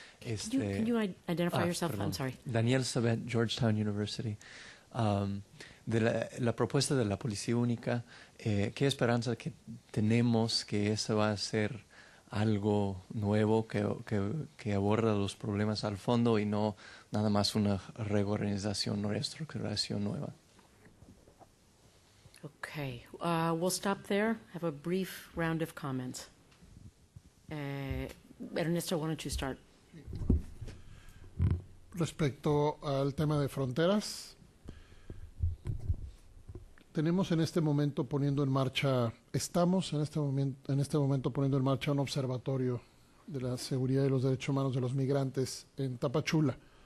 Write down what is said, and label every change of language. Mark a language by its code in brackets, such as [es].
[en] Can you identify yourself? [es] Perdón. [en] I'm sorry. Daniel Sabet, Georgetown University. [es] De la propuesta de la Policía Única, ¿qué esperanza que tenemos que eso va a ser algo nuevo que aborda los problemas al fondo y no nada más una reorganización o reestructuración nueva? [en] Okay. We'll stop there. Have a brief round of comments. Ernesto, why don't you start? [es] Respecto al tema de fronteras, tenemos en este momento poniendo en marcha, estamos en este momento poniendo en marcha un observatorio de la seguridad y los derechos humanos de los migrantes en Tapachula.